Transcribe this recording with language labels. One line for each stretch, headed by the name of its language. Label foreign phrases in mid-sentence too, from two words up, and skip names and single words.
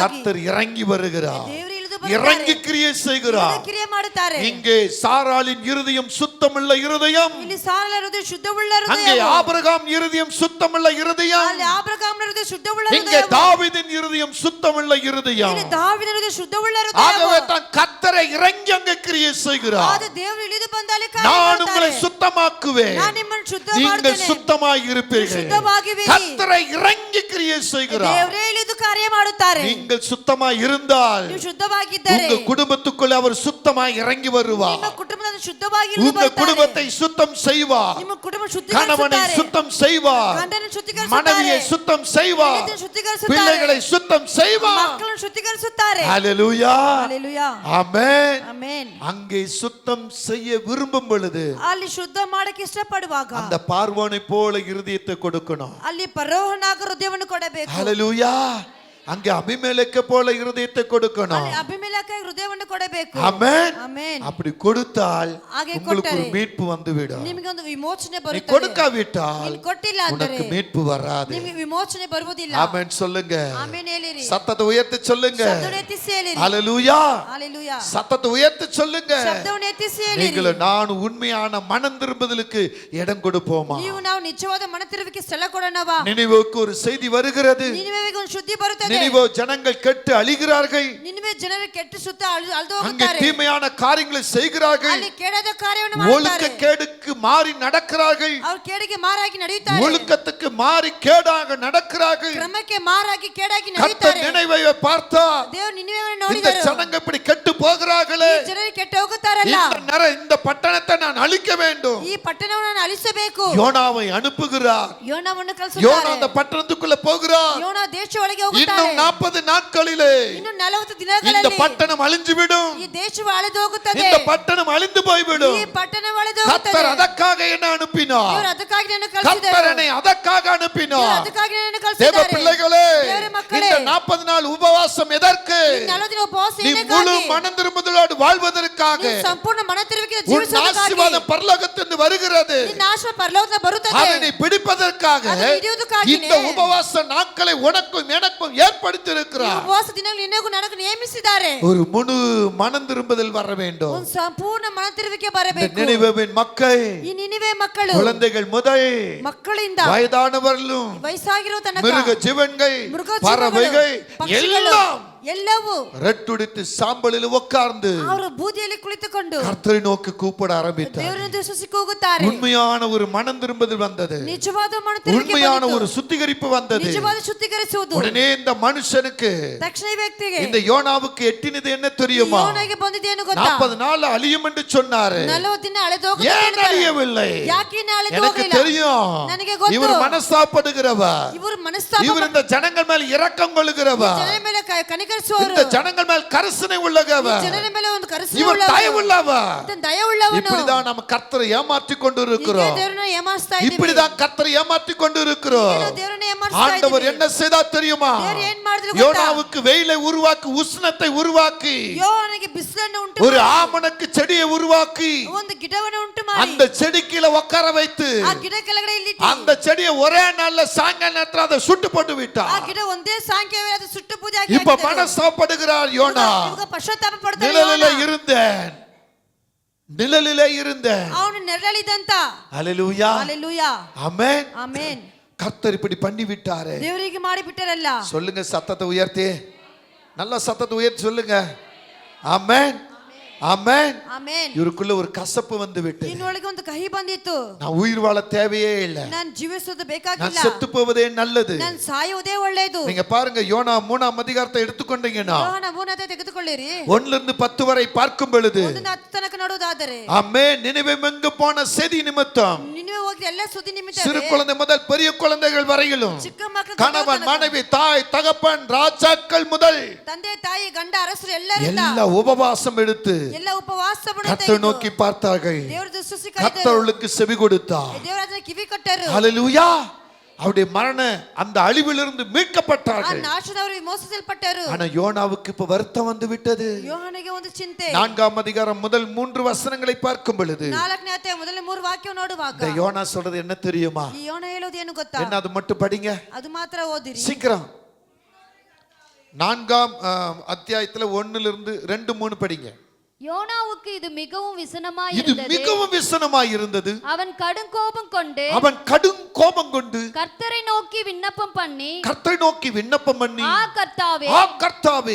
Tamil: கர்த்தர் இறங்கி வருகிறார்.
Kannada: ದೇವರು ಇಳಿದು
Tamil: இறங்கி கிரியை செய்கிறார்.
Kannada: ಕ್ರಿಯೆ ಮಾಡುತ್ತಾರೆ.
Tamil: இங்கே சாராளின் இருதயம் சுத்தமுள்ள இருதயம்,
Kannada: ಇಲ್ಲಿ ಸಾರಾಳ ಹೃದಯ ಶುದ್ಧವುಳ್ಳ
Tamil: அங்கே
Kannada: ಹೃದಯ,
Tamil: ஆபிரகாம் இருதயம் சுத்தமுள்ள இருதயம்,
Kannada: ಅಲ್ಲಿ ಆಬ್ರಹಾಮನ ಹೃದಯ ಶುದ್ಧವುಳ್ಳ
Tamil: இங்கே
Kannada: ಹೃದಯ,
Tamil: தாவீதின் இருதயம் சுத்தமுள்ள இருதயம்.
Kannada: ಇಲ್ಲಿ ದಾವೀದನ ಹೃದಯ ಶುದ್ಧವುಳ್ಳ ಹೃದಯ.
Tamil: ஆகவே தான் கர்த்தரை இறங்கி அங்கே கிரியை செய்கிறார்.
Kannada: ಆದ ದೇವರು ಇಳಿದು ಬಂದಲ್ಲಿ
Tamil: நான் உங்களை சுத்தமாக்குவேன்,
Kannada: ನಾನು ನಿಮ್ಮನ್ನು ಶುದ್ಧ
Tamil: நீங்கள்
Kannada: ಮಾಡುತ್ತೇನೆ,
Tamil: சுத்தமாய் இருப்பீர்கள்.
Kannada: ಶುದ್ಧವಾಗಿರುವಿರಿ.
Tamil: கர்த்தரை இறங்கி கிரியை செய்கிறார்.
Kannada: ದೇವರೇ ಇಳಿದು ಕಾರ್ಯ ಮಾಡುತ್ತಾರೆ.
Tamil: நீங்கள் சுத்தமாய் இருந்தால்
Kannada: ನೀವು ಶುದ್ಧವಾಗಿದ್ದರೆ
Tamil: உங்க குடும்பத்துக்குள்ள அவர் சுத்தமாய் இறங்கி வருவார்.
Kannada: ನಿಮ್ಮ ಕುಟುಂಬದಲ್ಲಿ ಶುದ್ಧವಾಗಿ ಇಳಿದು
Tamil: உங்க
Kannada: ಬರ್ತಾರೆ.
Tamil: குடும்பத்தை சுத்தம் செய்வார்.
Kannada: ನಿಮ್ಮ ಕುಟುಂಬ
Tamil: கணவனை
Kannada: ಶುದ್ಧೀಕರಿಸುತ್ತಾರೆ,
Tamil: சுத்தம் செய்வார்.
Kannada: ಗಂಡನನ್ನು ಶುದ್ಧೀಕರಿಸುತ್ತಾರೆ,
Tamil: மனைவியை சுத்தம் செய்வார்.
Kannada: ಹೆಂಡತಿಯನ್ನು ಶುದ್ಧೀಕರಿಸುತ್ತಾರೆ,
Tamil: பிள்ளைகளை சுத்தம் செய்வார்.
Kannada: ಮಕ್ಕಳನ್ನು ಶುದ್ಧೀಕರಿಸುತ್ತಾರೆ.
Tamil: ஹalleluya.
Kannada: ಹಲ್ಲೆಲೂಯಾ.
Tamil: ஆமென்.
Kannada: ಆಮೆನ್.
Tamil: அங்கே சுத்தம் செய்ய விரும்பும் பொழுது
Kannada: ಅಲ್ಲಿ ಶುದ್ಧ ಮಾಡಕ್ಕೆ ಇಷ್ಟಪಡುವಾಗ
Tamil: அந்த பார்வோனை போல இருதயத்தை கொடுக்கணும்.
Kannada: ಅಲ್ಲಿ ಪರೋಹನಾಗ ಹೃದಯವನ್ನು ಕೊಡಬೇಕು.
Tamil: ஹalleluya. அங்கே அபிமெலேக்கை போல இருதயத்தை கொடுக்கணும்.
Kannada: ಅಲ್ಲಿ ಅಭಿಮೆಲೆಕ ಹೃದಯವನ್ನು ಕೊಡಬೇಕು.
Tamil: ஆமென்.
Kannada: ಆಮೆನ್.
Tamil: அப்படி கொடுத்தால்
Kannada: ಹಾಗೆ
Tamil: உங்களுக்கு ஒரு
Kannada: ಕೊಟ್ಟರೆ
Tamil: மீட்பு வந்துவிடும்.
Kannada: ನಿಮಗೆ ಒಂದು ವಿಮೋಚನೆ
Tamil: நீ
Kannada: ಬರುತ್ತದೆ.
Tamil: கொடுக்காவிட்டால்
Kannada: ನೀನು ಕೊಟ್ಟಿಲ್ಲ ಅಂದರೆ
Tamil: உனக்கு மீட்பு வராது.
Kannada: ನಿಮಗೆ ವಿಮೋಚನೆ ಬರುವುದಿಲ್ಲ.
Tamil: ஆமென் சொல்லுங்க.
Kannada: ಆಮೆನ್ ಹೇಳಿರಿ.
Tamil: சத்தத்தை உயர்த்தி சொல்லுங்க.
Kannada: ಶಬ್ದವನ್ನು ಎತ್ತಿಸಿ ಹೇಳಿರಿ.
Tamil: ஹalleluya.
Kannada: ಹಲ್ಲೆಲೂಯಾ.
Tamil: சத்தத்தை உயர்த்தி சொல்லுங்க.
Kannada: ಶಬ್ದವನ್ನು ಎತ್ತಿಸಿ ಹೇಳಿರಿ.
Tamil: நீங்கள் நான் உண்மையான மனம் திரும்புதலுக்கு இடம் கொடுப்போமா?
Kannada: ನೀವು ನಾವು ನಿಜವಾದ ಮನ ತಿರುವಿಕೆ ಸ್ಥಳ ಕೊಡೋಣವಾ?
Tamil: நினிவேவுக்கு ஒரு செய்தி வருகிறது.
Kannada: ನಿನಿವೆಗೆ ಒಂದು ಸುದ್ದಿ ಬರುತ್ತದೆ.
Tamil: நினிவே ஜனங்கள் கெட்டு அழிகிறார்கள்.
Kannada: ನಿನಿವೆ ಜನರು ಕೆಟ್ಟು ಸುತ್ತ ಅಳಿದು
Tamil: அங்கே
Kannada: ಹೋಗುತ್ತಾರೆ.
Tamil: தீமையான காரியங்களை செய்கிறார்கள்.
Kannada: ಅಲ್ಲಿ ಕೇಡದ ಕಾರ್ಯವನ್ನು
Tamil: ஒழுக்க
Kannada: ಮಾಡುತ್ತಾರೆ.
Tamil: கேடுக்கு மாறி நடக்கிறார்கள்.
Kannada: ಅವರು ಕೇಡಿಗೆ ಮಾರಾಗಿ ನಡೆಯುತ್ತಾರೆ.
Tamil: ஒழுக்கத்துக்கு மாறி கேடாக நடக்கிறார்கள்.
Kannada: ಕ್ರಮಕ್ಕೆ ಮಾರಾಗಿ ಕೇಡಾಗಿ
Tamil: கர்த்தர்
Kannada: ನಡೆಯುತ್ತಾರೆ.
Tamil: நினைவை பார்த்தா
Kannada: ದೇವರು ನಿನಿವೆಯನ್ನು
Tamil: இந்த
Kannada: ನೋಡಿದರು.
Tamil: ஜனங்க இப்படி கெட்டு போகிறார்களே,
Kannada: ಜನರು ಕೆಟ್ಟು ಹೋಗುತ್ತಾರಲ್ಲ,
Tamil: இந்த பட்டணத்தை நான் அழிக்க வேண்டும்.
Kannada: ಈ ಪಟ್ಟಣವನ್ನು ನಾನು ಅಳಿಸಬೇಕು.
Tamil: யோனாவை அனுப்புகிறார்.
Kannada: ಯೋನವನ್ನು
Tamil: யோனா அந்த
Kannada: ಕಳಿಸುತ್ತಾರೆ.
Tamil: பட்டணத்துக்குள்ள போகிறார்.
Kannada: ಯೋನ ದೇಶ ಒಳಗೆ
Tamil: இன்னும்
Kannada: ಹೋಗುತ್ತಾನೆ.
Tamil: இன்னும் 40 நாட்களிலே
Kannada: ಇನ್ನು 40
Tamil: இந்த
Kannada: ದಿನಗಳಲ್ಲಿ
Tamil: பட்டணம் அழிஞ்சுவிடும்.
Kannada: ಈ ದೇಶವು ಅಳಿದು ಹೋಗುತ್ತದೆ.
Tamil: இந்த பட்டணம் அழிந்து போய்விடும்.
Kannada: ಈ ಪಟ್ಟಣವು ಅಳಿದು ಹೋಗುತ್ತದೆ.
Tamil: கர்த்தர் அதற்காக என்ன அனுப்பினார்?
Kannada: ದೇವರು ಅದಕ್ಕಾಗಿ ನನ್ನನ್ನು ಕಳಿಸಿದರು.
Tamil: கர்த்தர் என்னை அதற்காக
Kannada: ದೇವರು
Tamil: அனுப்பினார்.
Kannada: ಅದಕ್ಕಾಗಿ ನನ್ನನ್ನು
Tamil: தேவ
Kannada: ಕಳಿಸಿದ್ದಾರೆ.
Tamil: பிள்ளைகளே, தேவரே மக்களே, இந்த 40 நாள் உபவாசம் எதற்கு?
Kannada: ಈ 40 ದಿನ ಉಪವಾಸ
Tamil: நீ முழு
Kannada: ಏನಕ್ಕಾಗಿ?
Tamil: மனம் திரும்புதலோடு வாழ்வதற்காக.
Kannada: ನೀನು ಸಂಪೂರ್ಣ ಮನ ತಿರುಗಿದ
Tamil: உன்
Kannada: ಜೀವಿಸುವುದಕ್ಕಾಗಿ.
Tamil: ஆசீர்வாதம் பரலோகத்திலிருந்து வருகிறது.
Kannada: ನಿನ್ನ ಆಶೀರ್ವಾದ ಪರಲೋಕದಿಂದ ಬರುತ್ತದೆ.
Tamil: அதை நீ பிடிப்பதற்காக
Kannada: ಅದನ್ನು ಹಿಡಿಯುವುದಕ್ಕಾಗಿಯೇ
Tamil: இந்த உபவாச நாட்களை உனக்கும் எனக்கும் ஏற்படுத்தி
Kannada: ಈ
Tamil: இருக்கிறார்.
Kannada: ಉಪವಾಸ ದಿನಗಳು ನಿನಗೂ ನನಗೂ ನೇಮಿಸಿದ್ದಾರೆ.
Tamil: ஒரு முழு மனம் திரும்புதல் வர வேண்டும்.
Kannada: ಒಂದು ಸಂಪೂರ್ಣ ಮನ ತಿರುವಿಕೆ
Tamil: இந்த
Kannada: ಬರಬೇಕು.
Tamil: நினிவேவின் மக்கள்,
Kannada: ಈ ನಿನಿವೆ ಮಕ್ಕಳು,
Tamil: குழந்தைகள் முதல்
Kannada: ಮಕ್ಕಳಿಂದ
Tamil: வயதானவர்களும்
Kannada: ವಯಸ್ಸಾಗಿರೋ ತನಕ
Tamil: மிருக ஜீவன்கள்
Kannada: ಮೃಗ
Tamil: பறவைகள்
Kannada: ಪಕ್ಷಿಗಳು
Tamil: எல்லாம்
Kannada: ಎಲ್ಲವೂ
Tamil: ரெட்டுடித்து சாம்பலில் உட்கார்ந்து
Kannada: ಅವರು ಬೂದಿಯಲ್ಲಿ ಕುಳಿತುಕೊಂಡು
Tamil: கர்த்தரை நோக்கி கூப்பிட ஆரம்பித்தார்.
Kannada: ದೇವರನ್ನು ದೂಷಿಸಿ ಕೂಗುತ್ತಾರೆ.
Tamil: உண்மையான ஒரு மனம் திரும்புதல் வந்தது.
Kannada: ನಿಜವಾದ ಮನ ತಿರುವಿಕೆ
Tamil: உண்மையான
Kannada: ಬಂದಿತು.
Tamil: ஒரு சுத்திகரிப்பு வந்தது.
Kannada: ನಿಜವಾದ ಶುದ್ಧೀಕರಿಸುವುದು.
Tamil: உடனே இந்த மனுஷனுக்கு,
Kannada: ತಕ್ಷಣ ಈ ವ್ಯಕ್ತಿಗೆ
Tamil: இந்த யோனாவுக்கு எட்டினது என்ன தெரியுமா?
Kannada: ಯೋನನಿಗೆ ಬಂದಿದ್ದೇನು ಗೊತ್ತಾ?
Tamil: 40 நாள் அழியும் என்று சொன்னாரு.
Kannada: 40 ದಿನ ಅಳೆದು ಹೋಗುತ್ತೆ
Tamil: ஏன்
Kannada: ಅಂತ ಹೇಳಿದ್ದಾರೆ.
Tamil: அழியவில்லை?
Kannada: ಯಾಕೆ ಇನ್ನು ಅಳೆದು
Tamil: எனக்கு
Kannada: ಹೋಗಲಿಲ್ಲ?
Tamil: தெரியும்.
Kannada: ನನಗೆ ಗೊತ್ತು.
Tamil: இவர் மனஸ்தாபப்படுகிறவர்.
Kannada: ಇವರು ಮನಸ್ತಾಪ
Tamil: இவர் இந்த ஜனங்கள் மேல் இரக்கம் கொள்ளுகிறவர்.
Kannada: ಜನರ ಮೇಲೆ ಕನಿಕರಿಸುವವರು.
Tamil: இந்த ஜனங்கள் மேல் கரிசனை உள்ளவர்.
Kannada: ಜನರ ಮೇಲೆ ಒಂದು ಕರುಣೆ
Tamil: இவர்
Kannada: ಉಳ್ಳವರು.
Tamil: தயவுள்ளவர்.
Kannada: ದಯವುಳ್ಳವನು.
Tamil: இப்படிதான் நம்ம கர்த்தரை ஏமாற்றி கொண்டு இருக்கிறோம்.
Kannada: ದೇವರನ್ನು ಏಮಾರಿಸ್ತಾ ಇದ್ದೀವಿ.
Tamil: இப்படிதான் கர்த்தரை ஏமாற்றி கொண்டு இருக்கிறோம்.
Kannada: ದೇವರನ್ನು ಏಮಾರಿಸ್ತಾ
Tamil: ஆண்டவர்
Kannada: ಇದ್ದೀವಿ.
Tamil: என்ன செய்தார் தெரியுமா?
Kannada: ದೇವರು ಏನ್ ಮಾಡಿದ್ರು ಗೊತ್ತಾ?
Tamil: யோனாவுக்கு வெயிலை உருவாக்கி உஷ்ணத்தை உருவாக்கி
Kannada: ಯೋನನಿಗೆ ಬಿಸಿಲನ್ನು ಉಂಟು
Tamil: ஒரு
Kannada: ಮಾಡಿ,
Tamil: ஆமணக்கு செடியை உருவாக்கி
Kannada: ಒಂದು ಗಿಡವನ್ನು ಉಂಟು ಮಾಡಿ,
Tamil: அந்த செடி கீழே உட்கார வைத்து
Kannada: ಆ ಗಿಡ ಕೆಳಗಡೆ ಇಲ್ಲಿ
Tamil: அந்த செடியை ஒரே நாள்ல சாயங்கால நேரத்துல அதை சுட்டு போட்டு
Kannada: ಆ
Tamil: விட்டார்.
Kannada: ಗಿಡ ಒಂದೇ ಸಾಯಂಕಾಲ ಅದು ಸುಟ್ಟು ಬೂದಿ ಆಗಿ
Tamil: இப்ப மனஸ்தாபப்படுகிறார் யோனா.
Kannada: ಇವಾಗ ಪಶ್ಚಾತ್ತಾಪ ಪಡ್ತಾನೆ
Tamil: நிழலிலே
Kannada: ಯೋನ.
Tamil: இருந்தேன், நிழலிலே இருந்தேன்.
Kannada: ಅವನು ನೆರಳಿದಂತ.
Tamil: ஹல்லேலூயா,
Kannada: ಹಲ್ಲೆಲೂಯಾ,
Tamil: ஆமென்.
Kannada: ಆಮೆನ್.
Tamil: கர்த்தர் இப்படி பண்ணி விட்டாரு.
Kannada: ದೇವರಿಗೆ ಮಾಡಿ ಬಿಟ್ಟರಲ್ಲ.
Tamil: சொல்லுங்க, சத்தத்தை உயர்த்தி, நல்ல சத்தத்தை உயர்த்தி சொல்லுங்க. ஆமென், ஆமென்.
Kannada: ಆಮೆನ್.
Tamil: இவருக்குள்ள ஒரு கசப்பு வந்து விட்டு,
Kannada: ಇನ್ನೊಳಗೆ ಒಂದು ಕಹಿ ಬಂದಿತ್ತು.
Tamil: நான் உயிர் வாழ தேவையே இல்லை,
Kannada: ನಾನು ಜೀವಿಸೋದು
Tamil: நான்
Kannada: ಬೇಕಾಗಿಲ್ಲ,
Tamil: செத்து போவதே நல்லது.
Kannada: ನಾನು ಸಾಯುವುದೇ ಒಳ್ಳೆಯದು.
Tamil: நீங்க பாருங்க, யோனா 3ஆம் அதிகாரத்தை எடுத்துக்கொண்டீங்கன்னா
Kannada: ಯೋಹನ 3 ತೆಗೆದುಕೊಳ್ಳಿರಿ.
Tamil: 1 10 வரை பார்க்கும் பொழுது,
Kannada: 1 ತನಕ ನೋಡುವುದಾದರೆ,
Tamil: ஆமென், நினிவேமெங்கு போன செய்தி நிமித்தம்
Kannada: ನಿನ್ನೆ ಹೋಗಿ ಎಲ್ಲ ಸುದ್ದಿ ನಿಮಿತ್ತ
Tamil: சிறு குழந்தை முதல் பெரிய குழந்தைகள் வரையிலும்,
Kannada: ಚಿಕ್ಕ ಮಕ್ಕಳು,
Tamil: கணவன் மனைவி தாய் தகப்பன் ராஜாக்கள் முதல்
Kannada: ತಂದೆ ತಾಯಿ ಗಂಡ ಅರಸರು ಎಲ್ಲರಿಂದ
Tamil: எல்லா உபவாசம் எடுத்து
Kannada: ಎಲ್ಲ ಉಪವಾಸ
Tamil: கர்த்தரை நோக்கி பார்த்தார்கள்.
Kannada: ದೇವರು ದುಸ್ತುಸಿ
Tamil: கர்த்தருக்கு செவி கொடுத்தார்.
Kannada: ದೇವರು ಅದನ್ನ ಕಿವಿ ಕೊಟ್ಟರು.
Tamil: ஹல்லேலூயா. அவருடைய மரண அந்த அழிவிலிருந்து
Kannada: ಆ
Tamil: மீட்கப்பட்டார்கள்.
Kannada: ನಾಶದವರು ಮೋಸಲ್ಪಟ್ಟರು.
Tamil: ஆனா யோனாவுக்கு இப்ப வருத்தம் வந்து விட்டது.
Kannada: ಯೋಹನಿಗೆ ಒಂದು ಚಿಂತೆ.
Tamil: 4ஆம் அதிகாரம் முதல் 3 வசனங்களை பார்க்கும் பொழுது
Kannada: 4ನೇ ಅಧ್ಯಾಯ ಮೊದಲ 3 ವಾಕ್ಯ ನೋಡುವಾಗ
Tamil: இந்த யோனா சொல்றது என்ன தெரியுமா?
Kannada: ಈ ಯೋನ ಹೇಳೋದು ಏನು ಗೊತ್ತಾ?
Tamil: என்ன, அது மட்டும் படிங்க
Kannada: ಅದು ಮಾತ್ರ ಓದಿರಿ.
Tamil: சீக்கிரம். 4ஆம் அத்தியாயத்துல 1 2 3 படிங்க. யோனாவுக்கு இது மிகவும் விசனமாய் இது இருந்தது. மிகவும் விசனமாய் இருந்தது. அவன் கடும் கோபம் கொண்டு கோபம் கொண்டு கர்த்தரை நோக்கி விண்ணப்பம் பண்ணி, கர்த்தரை நோக்கி விண்ணப்பம் பண்ணி, கர்த்தாவே,